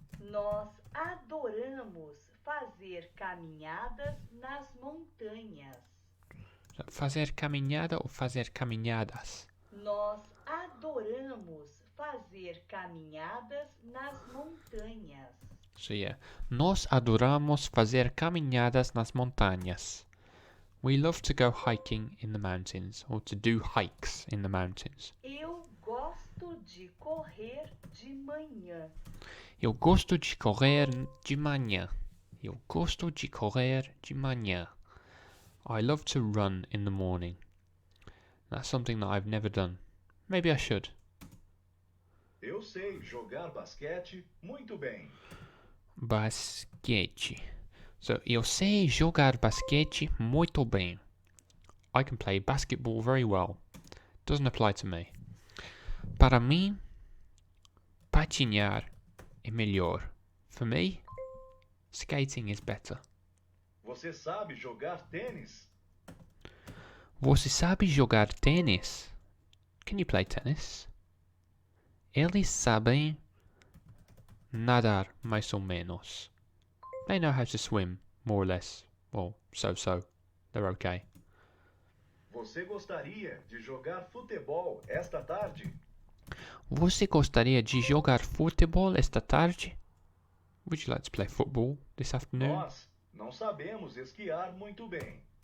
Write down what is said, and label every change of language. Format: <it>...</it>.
<pt>Nós adoramos fazer caminhadas nas montanhas. Fazer caminhada ou fazer caminhadas? Nós adoramos fazer caminhadas nas montanhas.</pt> <en>So yeah,</en> <pt>nós adoramos fazer caminhadas nas montanhas.</pt> <en>We love to go hiking in the mountains, or to do hikes in the mountains.</en> <pt>Eu gosto de correr de manhã. Eu gosto de correr de manhã. Eu gosto de correr de manhã.</pt> <en>I love to run in the morning. That's something that I've never done. Maybe I should.</en> <pt>Eu sei jogar basquete muito bem. Basquete. So, eu sei jogar basquete muito bem.</pt> <en>I can play basketball very well. Doesn't apply to me.</en> <pt>Para mim, patinar é melhor.</pt> <en>For me, skating is better.</en> <pt>Você sabe jogar tênis? Você sabe jogar tênis?</pt> <en>Can you play tennis?</en> <pt>Eles sabem nadar mais ou menos.</pt> <en>They know how to swim, more or less. Well, so-so. They're okay.</en> <pt>Você gostaria de jogar futebol esta tarde? Você gostaria de jogar futebol esta tarde?</pt> <en>Would you like to play football this afternoon?</en> <pt>Nós não sabemos esquiar muito bem.</pt>